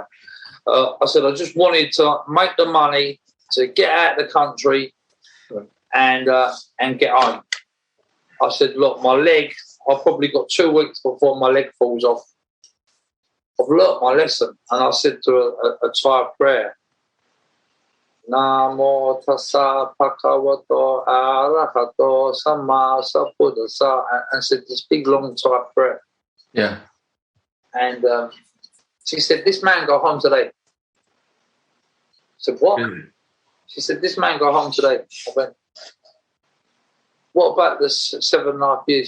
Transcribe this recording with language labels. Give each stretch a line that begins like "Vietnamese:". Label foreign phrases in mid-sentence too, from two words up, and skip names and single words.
English: I said, I just wanted to make the money to get out of the country and get home. I said, look, my leg, I've probably got 2 weeks before my leg falls off. I've learnt my lesson. And I said to a Thai prayer,
Pali: Namo tassa bhagavato arahato samma sambuddhassa,
English: and said this big long Thai prayer. Yeah. And she said, this man go home today. I said, what? Mm. She said, this man go home today. I went, what about the 7.5 years?